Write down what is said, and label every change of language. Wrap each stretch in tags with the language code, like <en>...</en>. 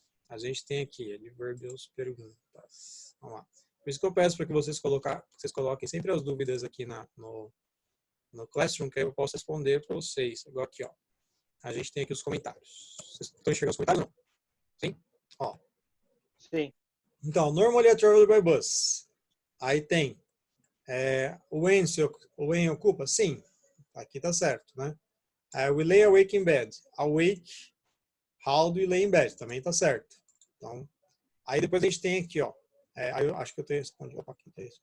<pt>A gente tem aqui, adverbials, perguntas. Vamos lá. Por isso que eu peço para que vocês coloquem sempre as dúvidas aqui no Classroom, que aí eu posso responder para vocês. Agora aqui, ó. A gente tem aqui os comentários. Vocês estão enxergando os comentários, não? Sim? Ó. Sim. Então,</pt> <en>normally I travel by bus.</en> <pt>Aí tem o when ocupa? Sim. Aqui tá certo, né?</pt> <en>We lay awake in bed. Awake, how do you lay in bed?</en> <pt>Também tá certo. Então, aí depois a gente tem aqui, ó. Aí eu acho que eu tenho respondido para aqui.</pt>